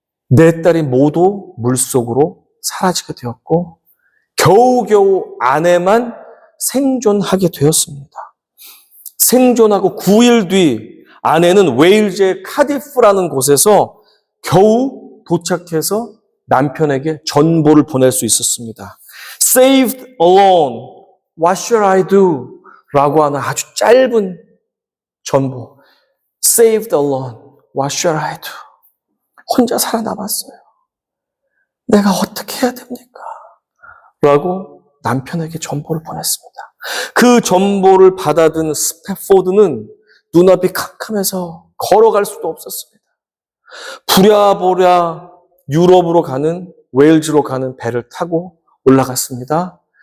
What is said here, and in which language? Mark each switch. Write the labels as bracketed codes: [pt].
[ko] 네 딸이 모두 물속으로 사라지게 되었고 겨우겨우 아내만 생존하게 되었습니다. 생존하고 9일 뒤 아내는 웨일즈의 카디프라는 곳에서 겨우 도착해서 남편에게 전보를 보낼 수 있었습니다. [en] Saved alone, what shall I do? [ko] 라고 하는 아주 짧은 전보. [en] Saved alone, what shall I do? [ko] 혼자 살아남았어요. 내가 어떻게 해야 됩니까? 라고 남편에게 전보를 보냈습니다. 그 전보를 받아든 스패포드는 눈앞이 캄캄해서 걸어갈 수도 없었습니다. 부랴부랴 유럽으로 가는, 웨일즈로 가는 배를 타고 올라갔습니다.